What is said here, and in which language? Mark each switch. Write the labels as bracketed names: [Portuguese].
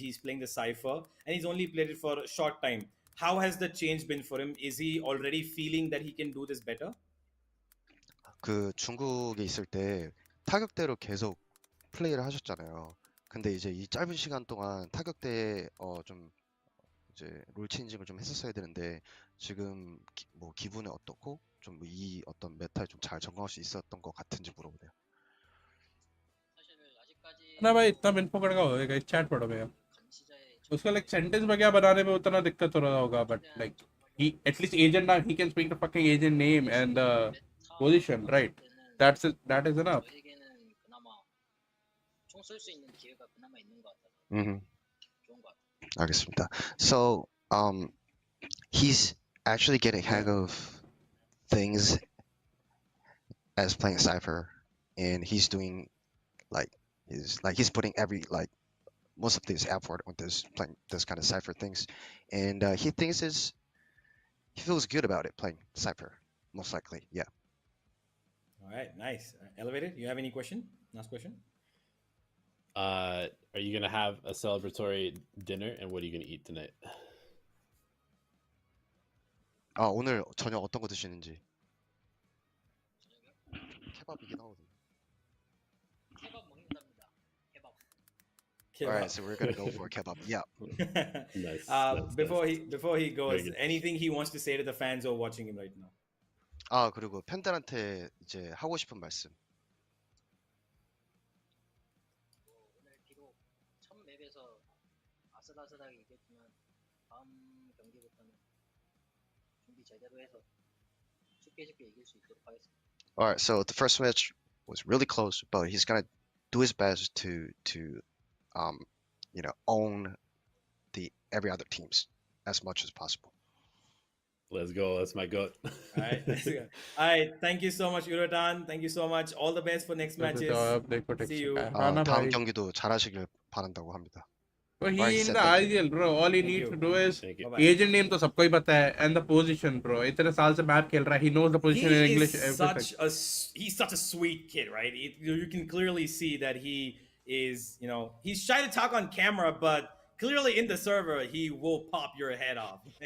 [English] He's playing the Cypher, and he's only played it for a short time. How has the change been for him? Is he already feeling that he can do this better? [Korean] 그 중국에 있을 때 타격대로 계속 플레이를 하셨잖아요. 근데 이제 이 짧은 시간 동안 타격대에 좀 이제 롤 체인징을 좀 했었어야 되는데 지금 뭐 기분이 어떻고 좀 이 어떤 메타에 좀 잘 적응할 수 있었던 것 같은지 물어보네요. 사실 아직까지 [Hindi] ना भाई इतना info करेगा होएगा इस chat पढ़ो भैया [Korean] 감시자의 [Hindi] उसका like sentence वगैरह बनाने में उतना दिक्कत हो रहा होगा but like [English] he at least agent now he can speak the fucking agent name and the position right that is enough. [Korean] 저에게는 그나마 총 쏠 수 있는 기회가 그나마 있는 것 같아서 좋은 것 같아요. 알겠습니다. [English] So he's actually getting hang of things as playing Cypher, and he's doing he's putting most of this effort on this playing this kind of Cypher things, and he feels good about it playing Cypher, most likely, yeah. All right, nice. Elevated, you have any question? Last question? Are you gonna have a celebratory dinner, and what are you gonna eat tonight? [Korean] 오늘 저녁 어떤 거 드시는지. 케밥이긴 하거든요. 케밥 먹는답니다. 케밥. [English] Alright, so we're gonna go for kebab. Yeah. Nice. Before he goes, good. anything he wants to say to the fans who are watching him right now? [Korean] 그리고 팬들한테 이제 하고 싶은 말씀. 오늘 비록 첫 맵에서 아슬아슬하게 이겼지만 다음 경기부터는 준비 제대로 해서 쉽게 이길 수 있도록 하겠습니다. [English] Alright, so the first match was really close, but he's gonna do his best to own the every other teams as much as possible. Let's go. That's my goat. All right. All right. Thank you so much, Urotan. Thank you so much. All the best for next matches. See you. [Korean] 다음 경기도 잘하시길 바란다고 합니다. [English] But he in the ideal bro. All he needs to do is agent name [Hindi] तो सबको ही पता है [English] and the position bro. [Hindi] इतने साल से map खेल रहा है. [English] He knows the position in English. He's such a sweet kid, right? You can clearly see that he is, he's shy to talk on camera, but clearly in the server he will pop your head off.